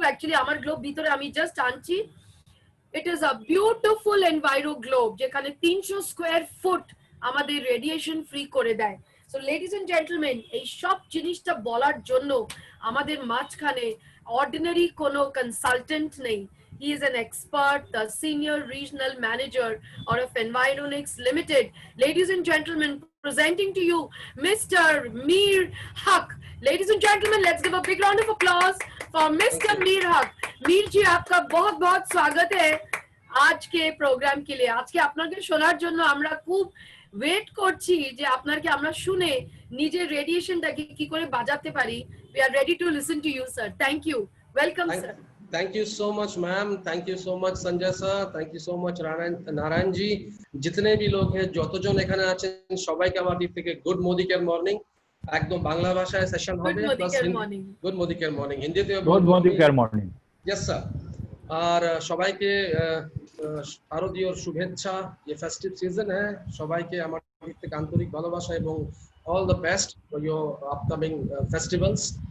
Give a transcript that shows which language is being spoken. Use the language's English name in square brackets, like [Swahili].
[Bangla] Actually আমার globe ভিতরে আমি জাস্ট আনছি। [English] it is a beautiful enviro globe, [Bangla] যেখানে 300 স্কোয়ার ফুট আমাদের রেডিয়েশন ফ্রি করে দেয়। সো লেডিজ এন্ড জেন্টলম্যান, এই সব জিনিসটা বলার জন্য আমাদের মাঝখানে অর্ডিনারি কোনো কনসালটেন্ট নেই। [English] He is an expert, the senior regional manager of Environix Limited. Ladies and gentlemen, presenting to you Mr. Mir Haq. Ladies and gentlemen, let's give a big round of applause for Mr. Mir Haq. [Hindi] Mir ji, आपका बहुत-बहुत स्वागत है आज के programme के लिए। [Bangla] आज के আপনাকে শোনার জন্য আমরা খুব ওয়েট করছি যে আপনাকে আমরা শুনে নিজের রেডিয়েশনটাকে কি করে বাঁচাতে পারি। [English] We are ready to listen to you, sir. Thank you. Welcome, sir. Thank you so much, ma'am. Thank you so much, Sanjay sir. Thank you so much, Narayan ji. [Hindi] जितने भी लोग हैं, [Bangla] যতজন এখানে আছেন, সবাইকে আমার দিক থেকে গুড মোদি কেয়ার মর্নিং। একদম বাংলা ভাষায় সেশন হবে, plus good Modi care morning হিন্দিতে good Modi care morning. Yes sir. আর সবাইকে শারদীয় শুভেচ্ছা। [Hindi] ये फेस्टिव सीजन है, [Bangla] সবাইকে আমার দিক থেকে আন্তরিক ভালোবাসা এবং [English] All the best for your upcoming festivals.